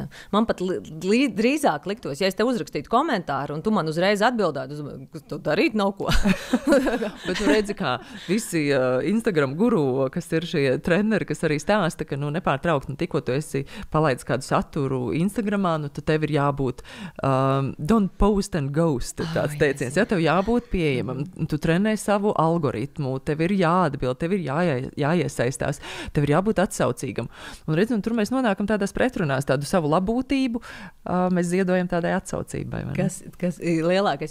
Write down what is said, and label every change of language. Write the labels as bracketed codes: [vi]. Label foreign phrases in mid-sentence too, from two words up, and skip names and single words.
[lv] Man pat drīzāk liktos, ja es tev uzrakstītu komentāru, un tu man uzreiz atbildētu, tu darīt nav ko. Bet tu redzi, kā visi Instagram guru, kas ir šie treneri, kas arī stāsta, ka nepārtraukti, tikko tu esi palaidis kādu saturu Instagramā, tad tev ir jābūt [en] don't post and ghost, [lv] tāds teiciens. Ja, tev jābūt pieejamam, tu trenē savu algoritmu, tev ir jāatbild, tev ir jāiesaistās, tev ir jābūt atsaucīgam. Un redz, un tur mēs nonākam tādās pretrunās, tādu savu labūtību, mēs ziedojam tādai atsaucībai. Kas ir lielākais?